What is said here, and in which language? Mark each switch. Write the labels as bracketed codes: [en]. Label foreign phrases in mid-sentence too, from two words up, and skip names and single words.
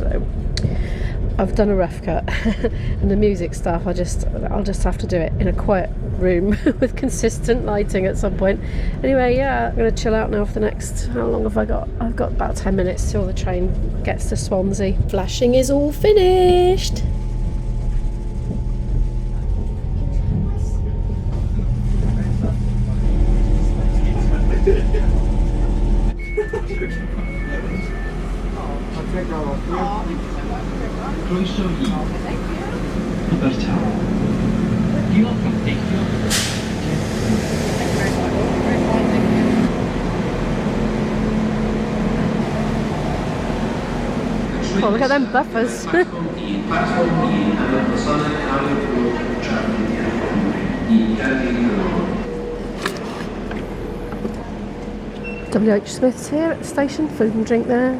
[en] So I've done a rough cut. And the music stuff, I'll just have to do it in a quiet room with consistent lighting at some point. Anyway, yeah, I'm going to chill out now for the next, how long have I got? I've got about 10 minutes till the train gets to Swansea. Flashing is all finished. [cy] Croeso I Abertawe. Diolch am deithio. [en] Oh, look at them buffers. WH Smith's here at the station, food and drink there.